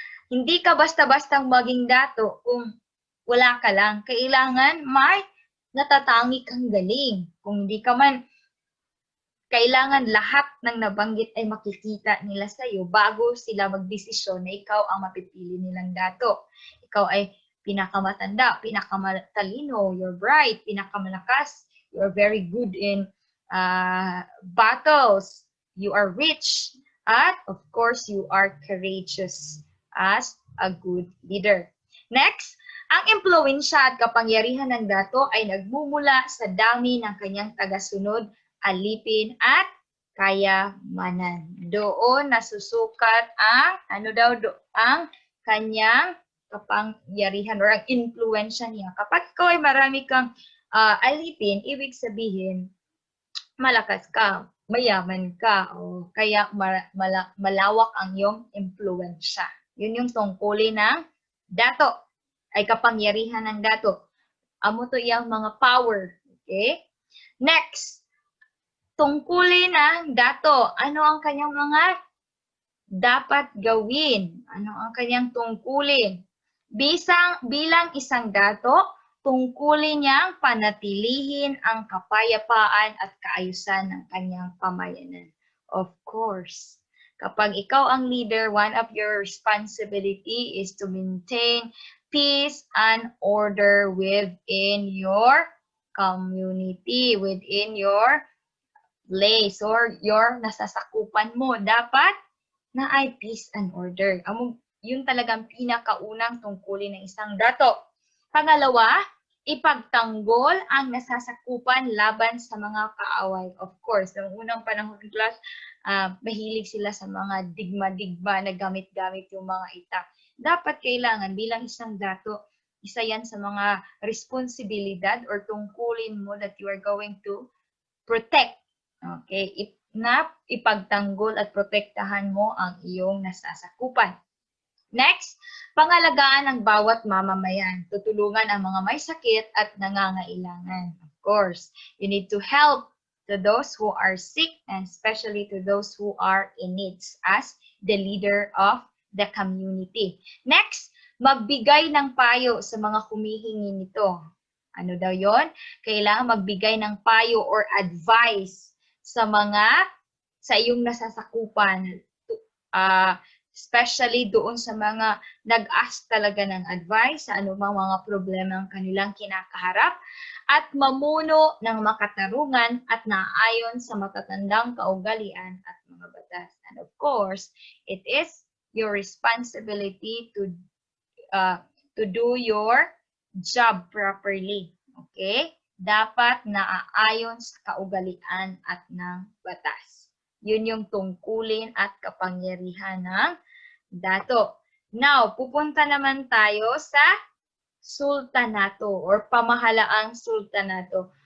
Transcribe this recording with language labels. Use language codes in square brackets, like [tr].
[tl] Hindi ka basta-bastang maging dato kung wala ka lang. Kailangan may natatangi kang galing. Kung hindi ka man, kailangan lahat ng nabanggit ay makikita nila sa iyo bago sila magdesisyon na ikaw ang mapipili nilang dato. Ikaw ay pinakamatanda, pinakamatalino, [en] you're bright, [tl] pinakamalakas, [en] you're very good in battles, you are rich, at of course, you are courageous as a good leader. [tl] Next, ang impluwensya at kapangyarihan ng dato ay nagmumula sa dami ng kanyang tagasunod, alipin, at kayamanan. Doon nasusukat ang, ang kanyang kapangyarihan or ang impluwensya niya. Kapag ikaw ay marami kang alipin, ibig sabihin, malakas ka, mayaman ka, o kaya malawak ang iyong impluwensya. Yun yung tungkulin ng dato, ay kapangyarihan ng dato. Amo to iyang mga power. Okay? Next, tungkulin ng dato. Ano ang kanyang mga dapat gawin? Ano ang kanyang tungkulin? Bilang isang dato, tungkulin niyang panatilihin ang kapayapaan at kaayusan ng kanyang pamayanan. [en] Of course, kapag ikaw ang leader, one of your responsibility is to maintain peace and order within your community, within your place or your [tl] nasasakupan mo. Dapat na ay [en] peace and order. [tl] Yun talagang pinakaunang tungkulin ng isang dato. Pangalawa, ipagtanggol ang nasasakupan laban sa mga kaaway. [en] Of course, [tl] noong unang panahon ng class, mahilig sila sa mga digma-digma na gamit-gamit yung mga itak. Dapat kailangan bilang isang dato, isa yan sa mga responsibilidad or tungkulin mo [en] that you are going to protect. [tl] Okay, na ipagtanggol at protektahan mo ang iyong nasasakupan. Next, pangalagaan ng bawat mamamayan. Tutulungan ang mga may sakit at nangangailangan. [en] Of course, you need to help to those who are sick and especially to those who are in needs as the leader of the community. [tl] Next, magbigay ng payo sa mga humihingi nito. Ano daw yon? Kailangan magbigay ng payo or advice sa iyong nasasakupan, especially doon sa mga nag-ask talaga ng advice sa anumang mga problema ang kanilang kinakaharap at mamuno ng makatarungan at naayon sa matatandang kaugalian at mga batas. [en] And of course, it is your responsibility to do your job properly. Okay? [tl] Dapat naaayon sa kaugalian at ng batas. Yun yung tungkulin at kapangyarihan ng dato. Now, pupunta naman tayo sa sultanato or pamahalaang sultanato.